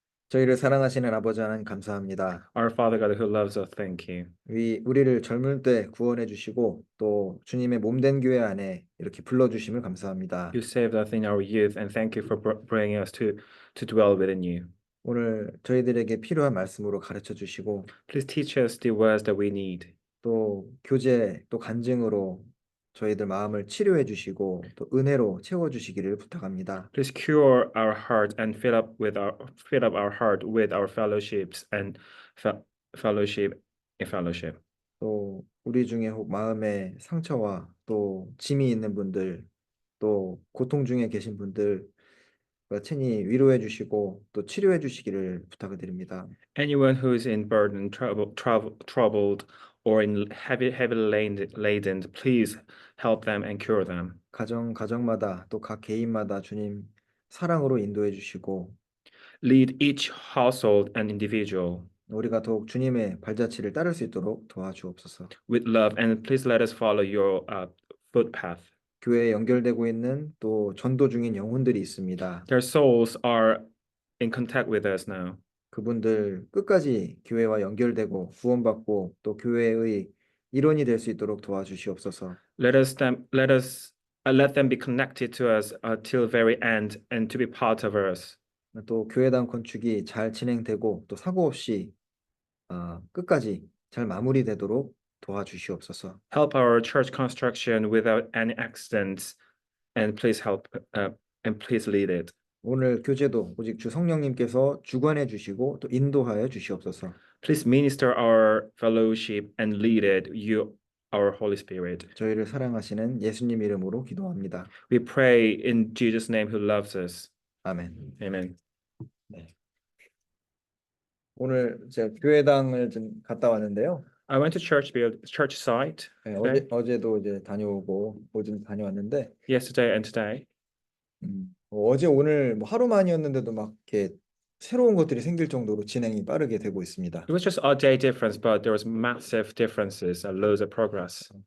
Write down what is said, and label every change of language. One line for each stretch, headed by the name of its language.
Korean: 저희를 사랑하시는 아버지 하나님 감사합니다.
English: Our Father God who loves us, thank you.
Korean: 우리를 젊을 때 구원해 주시고 또 주님의 몸된 교회 안에 이렇게 불러 주심을 감사합니다.
English: You saved us in our youth, and thank you for bringing us to dwell within you.
Korean: 오늘 저희들에게 필요한 말씀으로 가르쳐 주시고
English: Please teach us the words that we need.
Korean: 또 교제 또 간증으로 저희들 마음을 치료해 주시고 또 은혜로 채워 주시기를 부탁합니다.
English: Please cure our heart and fill up our heart with our fellowships and fellowship in fellowship.
Korean: 또 우리 중에 혹 마음에 상처와 또 짐이 있는 분들 또 고통 중에 계신 분들 친히 위로해 주시고 또 치료해 주시기를 부탁드립니다.
English: Anyone who is in burden, troubled, or in heavily laden, please help them and cure them.
Korean: 가정마다 또 각 개인마다 주님 사랑으로 인도해 주시고
English: Lead each household and individual
Korean: 우리가 더욱 주님의 발자취를 따를 수 있도록 도와주옵소서.
English: with love, and please let us follow your footpath.
Korean: 교회에 연결되고 있는 또 전도 중인 영혼들이 있습니다.
English: Their souls are in contact with us now.
Korean: 그분들 끝까지 교회와 연결되고 구원받고 또 교회의 일원이 될 수 있도록 도와주시옵소서.
English: Let them be connected to us till very end and to be part of us.
Korean: 또 교회당 건축이 잘 진행되고 또 사고 없이 끝까지 잘 마무리되도록 도와주시옵소서.
English: Help our church construction without any accidents, and please lead it.
Korean: 오늘 교제도 오직 주 성령님께서 주관해 주시고 또 인도하여 주시옵소서.
English: Please minister our fellowship and lead it, you, our Holy Spirit.
Korean: 저희를 사랑하시는 예수님 이름으로 기도합니다.
English: We pray in Jesus' name who loves us.
Korean: 아멘.
English: Amen.
Korean: 네. 오늘 제가 교회당을 좀 갔다 왔는데요.
English: I went to church site
Korean: 네,
English: today,
Korean: 어제도 이제 다녀오고 어제도 다녀왔는데
English: yesterday and today.
Korean: 어제 오늘 뭐 하루만이었는데도 막 이렇게 새로운 것들이 생길 정도로 진행이 빠르게 되고 있습니다.
English: It was just a day difference, but there was massive differences and loads of progress.